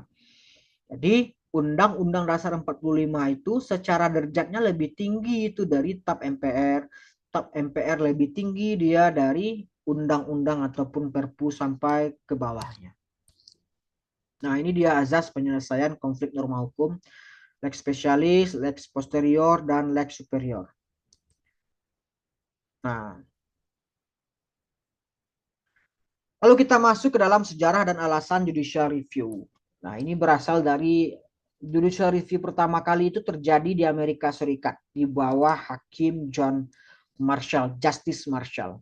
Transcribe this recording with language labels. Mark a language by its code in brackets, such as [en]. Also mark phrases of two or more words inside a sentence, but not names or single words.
[id] Jadi Undang-Undang Dasar 45 itu secara derajatnya lebih tinggi itu dari TAP MPR. TAP MPR lebih tinggi dia dari undang-undang ataupun perpu sampai ke bawahnya. Nah, ini dia azas penyelesaian konflik norma hukum, [la] lex specialis, lex posterior, dan lex superior. [id] Nah, lalu kita masuk ke dalam sejarah dan alasan [en] judicial review. [id] Nah, ini berasal dari [en] judicial review [id] pertama kali itu terjadi di Amerika Serikat di bawah Hakim John Marshall, Justice Marshall.